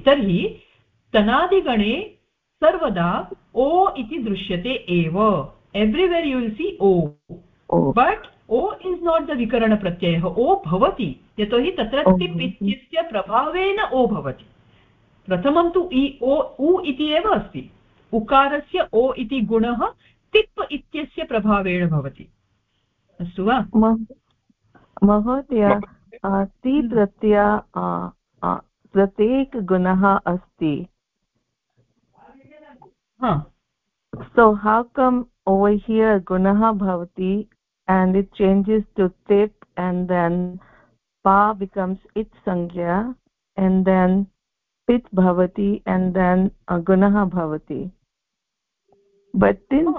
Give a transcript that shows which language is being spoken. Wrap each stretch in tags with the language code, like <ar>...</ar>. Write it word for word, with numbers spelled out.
<sa>तर्हि तनादिगणे सर्वदा ओ इति दृश्यते एव।</sa> <en>Everywhere you will see ओ, but ओ is not the विकरण प्रत्ययः।</en> <sa>ओ भवति यतोहि तत्र तिप् इत्यस्य प्रभावेन ओ भवति। प्रथमं तु इ ओ उ इति एव अस्ति। उकारस्य ओ इति गुणः तिप् इत्यस्य प्रभावेण भवति। अस्तु वा महोदय? ति प्रत्यय प्रत्येकगुणः अस्ति। Huh.</sa> <en>So how come over here</en> <sa>gunaha bhavati</sa> <en>and it changes to tip, and then pa becomes it sankhya, and then pit bhavati, and then uh, gunaha bhavati? But tin oh.</en>